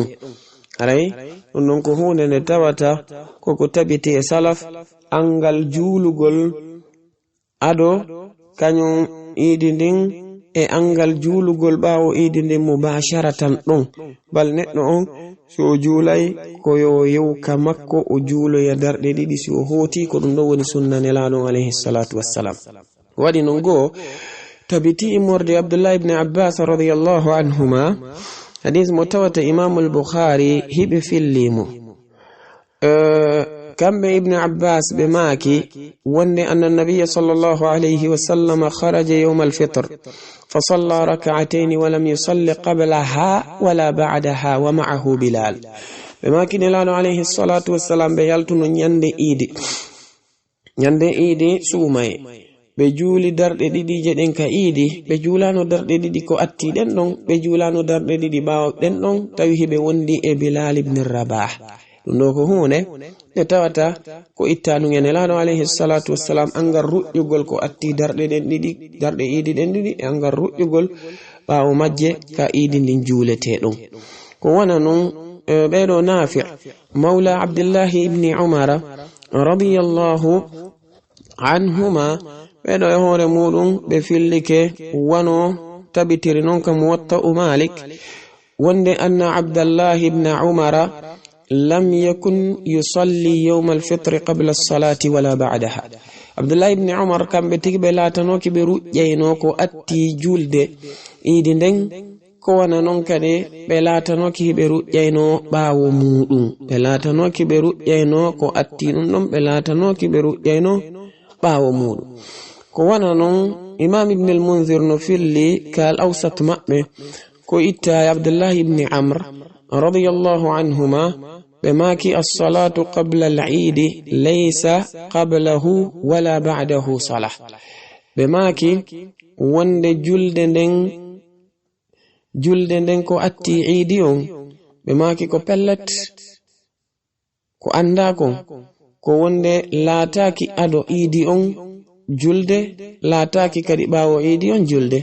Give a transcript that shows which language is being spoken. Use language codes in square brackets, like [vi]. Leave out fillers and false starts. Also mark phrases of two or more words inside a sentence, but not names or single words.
[ff] haray ɗum ɗon ko hunde nde tawata koko tabiti e salaf, angal juulugol ado kañum iidi ndin e angal juulugol ɓaawo iidi ndin mubasharatan ɗon. bal neɗɗo on so o juulay koyo yewka makko o juuloya darɗe ɗiɗi si o hooti, ko ɗum ɗo woni sunna nelaɗon [ar] عليه الصلاة والسلام. [ff] waɗi non goo tabiti immorde Abdullah ibn Abbas [ar] رضي الله عنهما, [ff] hadis mo tawata imamul Bukhari hiɓe fillimo. kamɓe ibn Abbas ɓe maaki wonde [ar] أن النبي صلى الله عليه وسلم خرج يوم الفطر فصلى ركعتين ولم يصل قبلها ولا بعدها ومعه بلال. [ff] ɓe maaki nelaɗo [ar] عليه الصلاة والسلام [ff] ɓe yaltuno nyande iidi suumaye, ɓe juuli darɗe ɗiɗi je ɗen ka iidi, ɓe juulano darɗe ɗiɗi ko atti ɗen ɗon, ɓe juulano darɗe ɗiɗi ɓaawo ɗen ɗon, tawi hiɓe wondi e Bilal ibn Rabah. ɗum ɗo ko hunde nde tawata ko ittanu nelaɗo [ar] عليه الصلاة والسلام [ff] angal ruƴƴugol ko atti darɗe iidi ɗen ɗiɗi e angal ruƴƴugol ɓaawo majje ka iidi ndin juuleteɗon. ko wona non ɓeɗo Nafi' mawla Abdullahi ibn Umar [ar] رضي الله عنهما, [ff] ɓeɗo e hoore muɗum ɓe fillike wano tabitiri non ka Muwatta'u Malik wonde [ar] أن عبد الله بن عمر لم يكن يصلي يوم الفطر قبل الصلاة ولا بعدها. [ff] Abdullahi ibn Umar kamɓe tigi ɓe laatanoki ɓe ruƴƴayno ko atti julde iidi nden, ko wana non kadi ɓe laatanoki ɓe ruƴƴayno ɓaawo muɗum, ɓe laatanoki ɓe ruƴƴayno ko atti ɗum ɗon, ɓe laatanoki ɓe ruƴƴayno ɓaawo muɗum. ko wana non imam ibn al-Munzir no filli ka al-awsat maɓɓe ko itta Abdullahi ibn Amr [ar] رضي الله عنهما [ff] ɓe maaki [ar] الصلاة قبل العيد ليس قبله ولا بعده صلاة. [ff] ɓe maaki wonde julde nden ko atti iidi on, ɓe maaki ko pellet ko andakon, ko wonde laataki ado iidi on julde, laataki kadi ɓaawo iidi on julde.